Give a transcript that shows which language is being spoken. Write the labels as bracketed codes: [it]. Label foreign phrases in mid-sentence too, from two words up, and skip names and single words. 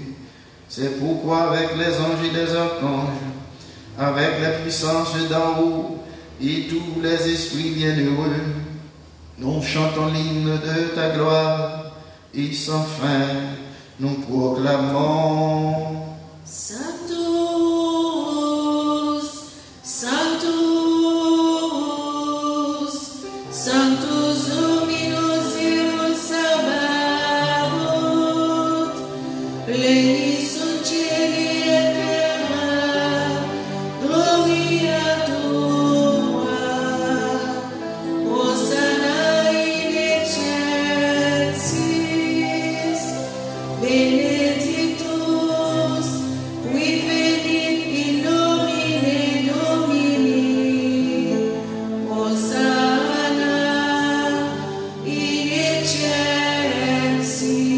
[fr] C'est pourquoi avec les anges et les archanges, avec la puissance d'en haut et tous les esprits bienheureux, nous chantons l'hymne de ta gloire et sans fin nous proclamons. [la] Sanctus, Sanctus, Sanctus Dominus Deus Sabaoth, pleni sunt cieli et terra, gloria tua, Hosanna in excelsis, benedictus qui venit in nomine Domini, Hosanna in excelsis.